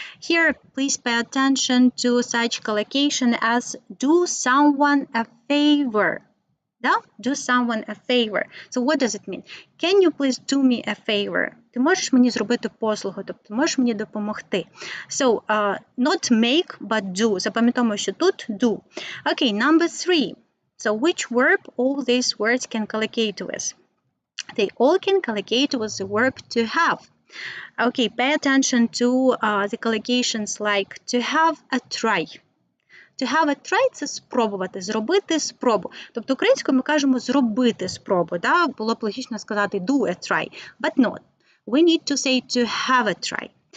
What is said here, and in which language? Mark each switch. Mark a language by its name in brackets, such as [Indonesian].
[English] Here, please pay attention to such collocation as do someone a favor. Да? Do someone a favor. So what does it mean? Can you please do me a favor? [Ukrainian] Ти можеш мені зробити послугу, тобто можеш мені допомогти. [English] So, not make, but do. [Ukrainian] Запам'ятаємо, що тут do. [English] Okay, number 3. So which verb all these words can collocate with? They all can collocate with the verb to have. Okay, pay attention to the collocations like to have a try. [Ukrainian] To have a try – це спробувати, зробити спробу. Тобто українською ми кажемо зробити спробу. Да? Було б логічно сказати [English] do a try, but not. We need to say to have a try.